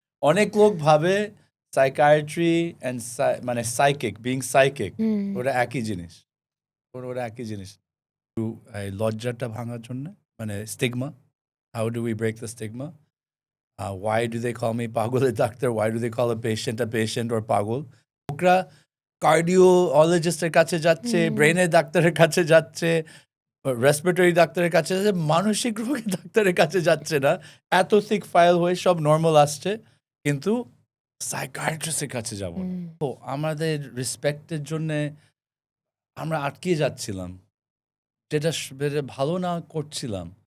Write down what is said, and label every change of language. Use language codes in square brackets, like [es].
[bn] অনেক লোক ভাবে সাইকিয়াট্রি এন্ড মানে সাইকিক বিং সাইকিক ওটা একই জিনিস। ওরা একই জিনিস। এই লজ্জাটা ভাঙার জন্য মানে stigma, [en] How do we break the stigma? Why do they call me [bn] পাগলের doctor? [en] Why do they call a patient or pagal? [bn] লোকরা কার্ডিওলজিস্টের কাছে যাচ্ছে, ব্রেনের ডাক্তারের কাছে যাচ্ছে, রেসপিরেটরি ডাক্তারের কাছে যাচ্ছে, মানসিক রোগের ডাক্তারের কাছে যাচ্ছে না। এত thick ফাইল হয়ে সব নর্মাল আসছে, কিন্তু সাইকিয়াট্রিস্টের কাছে যাব না। তো আমাদের রেসপেক্টের জন্যে আমরা আটকে যাচ্ছিলাম, যেটা ভালো না করছিলাম।